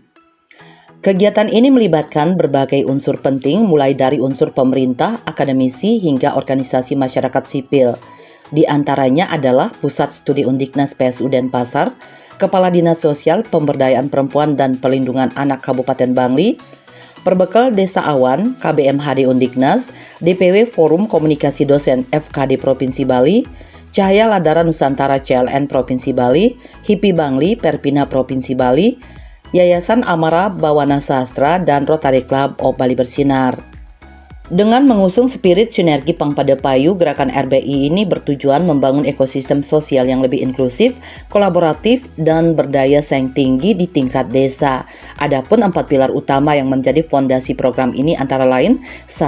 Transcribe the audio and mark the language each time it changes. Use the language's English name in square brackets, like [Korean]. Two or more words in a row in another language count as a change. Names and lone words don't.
[Indonesian] Kegiatan ini melibatkan berbagai unsur penting mulai dari unsur pemerintah, akademisi, hingga organisasi masyarakat sipil. Di antaranya adalah Pusat Studi Undiknas PSU Denpasar, Kepala Dinas Sosial Pemberdayaan Perempuan dan Pelindungan Anak Kabupaten Bangli, Perbekal Desa Awan, KBMHD Undiknas, DPW Forum Komunikasi Dosen FKD Provinsi Bali, Cahaya Ladara Nusantara CLN Provinsi Bali, HIPI Bangli, Perpina Provinsi Bali, Yayasan Amara Bawana Sastra, dan Rotary Club of Bali Bersinar. Dengan mengusung spirit sinergi Pampada Payu, gerakan RBI ini bertujuan membangun ekosistem sosial yang lebih inklusif, kolaboratif, dan berdaya saing tinggi di tingkat desa. Adapun 4 pilar utama yang menjadi fondasi program ini antara lain: 1.